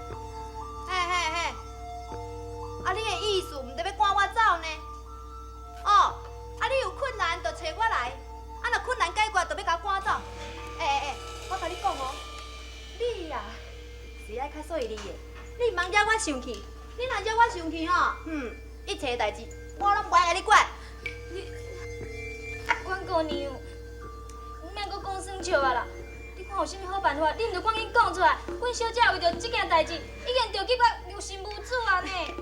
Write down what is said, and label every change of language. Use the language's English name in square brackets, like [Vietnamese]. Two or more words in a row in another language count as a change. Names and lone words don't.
[Min Nan Chinese] 啊，你的意思毋得要赶我走呢？哦，啊，你有困难就找我来，啊，若困难解决就要甲我赶走。我甲你讲哦，你呀是爱较细腻的，你毋通惹我生气。你若惹我生气吼，一切代志我拢不爱甲你管。阮姑娘，免阁讲算笑啊啦！你看有啥物好办法，你毋着赶紧讲出来。阮小姐为着即件代志，已经着去到有心无主啊呢。